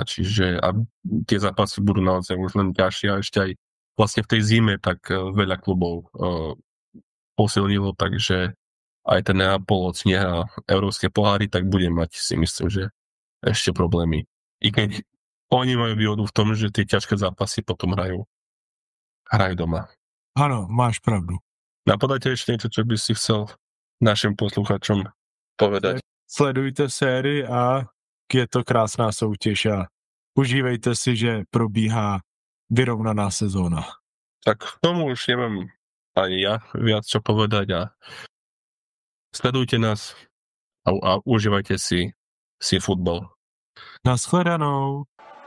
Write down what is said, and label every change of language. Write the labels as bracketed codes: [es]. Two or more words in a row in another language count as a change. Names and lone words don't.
[sk] Čiže a tie zápasy budú naozaj už len ťažšie a ešte aj vlastne v tej zime tak veľa klubov posilnilo, takže aj ten Neapol nehrá európske poháry, tak bude mať, si myslím, že ešte problémy. I keď oni majú výhodu v tom, že tie ťažké zápasy potom hrajú doma. [cs] Ano, máš pravdu. [sk] Napadá ťa ešte niečo, čo by si chcel našim posluchačom povedať? [cs] Sledujte sérii a je to krásná soutěž a užívejte si, že probíhá vyrovnaná sezóna. [sk] Tak k tomu už nemám ani ja viac čo povedať a sledujte nás a užívajte si futbal. [cs] Naschledanou.